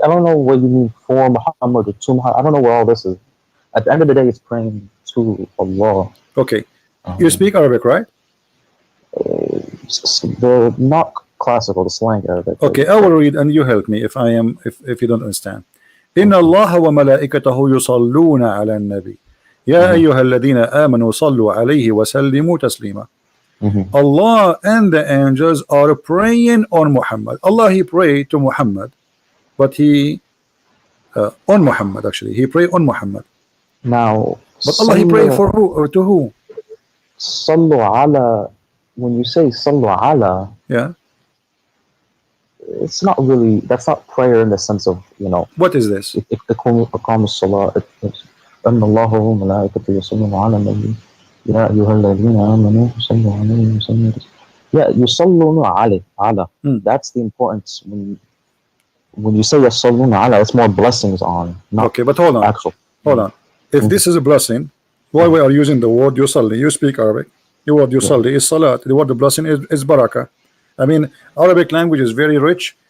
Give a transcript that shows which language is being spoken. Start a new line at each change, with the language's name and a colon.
English: I don't know what you mean for Muhammad or to Muhammad. I don't know where all this is. At the end of the day, it's praying to Allah. Okay. You speak Arabic, right? The not classical, the slang Arabic. Okay, I will read and you help me if you don't understand.
Arabic: إن الله وملائكته يصلون على النبي يا أيها الذين آمنوا صلوا عليه وسلموا تسليما.
English: Allah and the angels are praying on Muhammad. Allah, He prayed to Muhammad, but He on Muhammad, actually He prayed on Muhammad. Now, but Allah, He prayed for who or to who?
Arabic: Sallu ala.
English: When you say sallu ala, it's not really. That's not prayer in the sense of, you know. What is this?
Arabic: إقام الصلاة. أن الله وملائكته يصلون على النبي يا أيها الذين آمنوا صلوا عليه وسلموا. Yeah, يصلون على.
English: That's the importance. When you say يصلون على, it's more blessings on. Not okay, but hold on. Hold on. If this is a blessing, why we are using the word yusalli? You speak Arabic. The word yusalli is salat. The word the blessing is barakah. I mean, Arabic language is very rich.